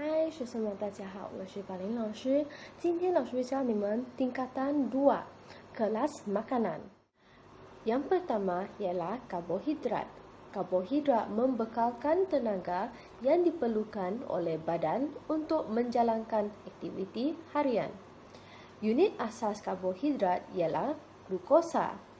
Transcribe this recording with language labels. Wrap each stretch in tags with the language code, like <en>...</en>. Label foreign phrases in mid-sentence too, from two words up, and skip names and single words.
<zh>学生们，大家好，我是宝林老师。今天老师教你们</zh> <ms>tingkatan 2, kelas makanan. Yang pertama ialah karbohidrat. Karbohidrat membekalkan tenaga yang diperlukan oleh badan untuk menjalankan aktiviti harian. Unit asas karbohidrat ialah glukosa.</ms>